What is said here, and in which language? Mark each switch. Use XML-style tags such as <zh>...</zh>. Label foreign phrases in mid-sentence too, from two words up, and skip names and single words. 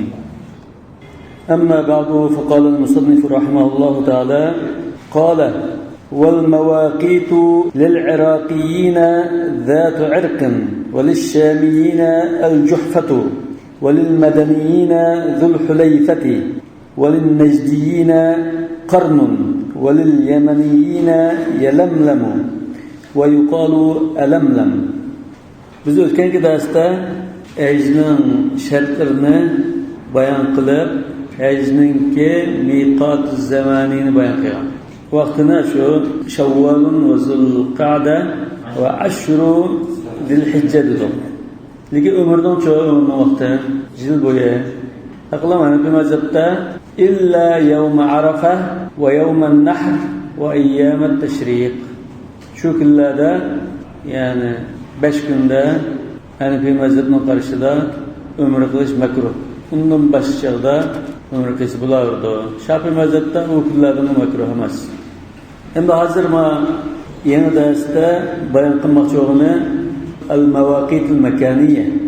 <ar>أما بعد، فقال المصنف رحمه الله تعالى: قال: والمواقيت للعراقيين ذات عرق، وللشاميين الجحفة، وللمدنيين ذو الحليفة، وللنجديين قرن، ولليمنيين يلملم، ويقال ألملم.</ar> <uz>Biz o'tgan darsda hajning shartlarini bayon qilib, hajningki miqot zamanini bayon qilgan. Vaqtini shu</uz> <ar>شوال وذو القعدة وعشر ذي الحجة</ar> <uz>dedim. Lekin umrning cho'g'i vaqti yil bo'yi aqlamani bu mazhabda</uz> <ar>إلا يوم عرفة ويوم النحر وأيام التشريق.</ar> <uz>Shu kunlarda, ya'ni 5 kunda Hanifiy mazhabning qarashida umr qilish makruh. Undan boshqada umr qilish bo'lardi. Shafiy mazhabda u kunlarda makruh emas. Endi hozir men yana darsda bayon qilmoqchi bo'lganim</uz> <ar>المواقيت المكانية.</ar>